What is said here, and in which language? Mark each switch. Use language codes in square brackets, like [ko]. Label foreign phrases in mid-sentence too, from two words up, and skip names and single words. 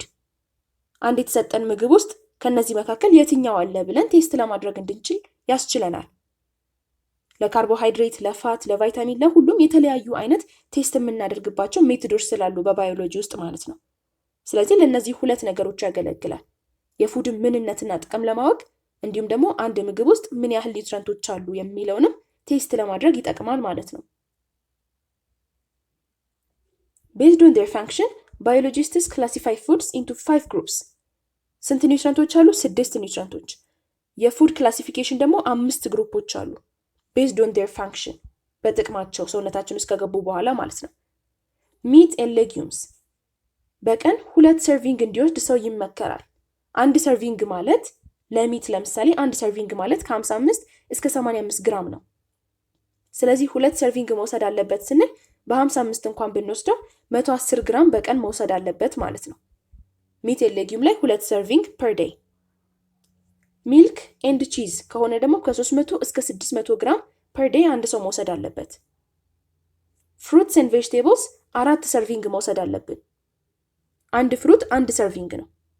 [am] አንድ የተሰጠን ምግብ ውስጥ ከነዚህ መካከል የትኛው አለ ብለን ቴስት ለማድረግ እንድንችል ያስችለናል። ለካርቦሃይድሬት፣ ለፋት፣ ለቫይታሚን ለሁሉም የተለያዩ አይነት ቴስት የምናደርግባቸው ሜቶዶች ስላሉ በባዮሎጂ ውስጥ ማለት ነው። ስለዚህ ለነዚህ 2 ነገሮች ያገለግላል። የፉድን ምንነትና ጥቅም ለማወቅ እንዲሁም ደግሞ አንድ ምግብ ውስጥ ምን ያህል ኒውትሪየንቶች አሉ የሚለውንም ቴስት ለማድረግ ይጠቅማል ማለት ነው። [en] Based on their function, biologists classify foods into 5 groups. [am] ስንት ኒውትሪየንቶች አሉ? 6 ኒውትሪየንቶች። የፉድ ክላሲፊኬሽን ደግሞ 5 ግሩፖች አሉ። [en] based on their function, [am] በጥቅማቸው ሰውነታችን ውስጥ ከገቡ በኋላ ማለት ነው። [en] meat and legumes. [am] በቀን 2 ሰርቪንግ እንዲወስድ ሰው ይመከራል። አንድ ሰርቪንግ ማለት ለሚት ለምሳሌ አንድ ሰርቪንግ ማለት ከ55 እስከ 85 ግራም ነው። ስለዚህ 2 ሰርቪንግ መውሰድ አለበት ስንል በ55 እንኳን ብንወስደው 110 ግራም በቀን መውሰድ አለበት ማለት ነው። [en] meat and legume [am] ላይ 2 [en] serving per day። milk and cheese [am] ከሆነ ደግሞ ከ300 እስከ 600 [en] gram per day [am] አንድ ሰው መውሰድ አለበት። [en] fruits and vegetables [am] 4 ሰርቪንግ መውሰድ አለብን። አንድ ፍሩት 1 ሰርቪንግ ነው።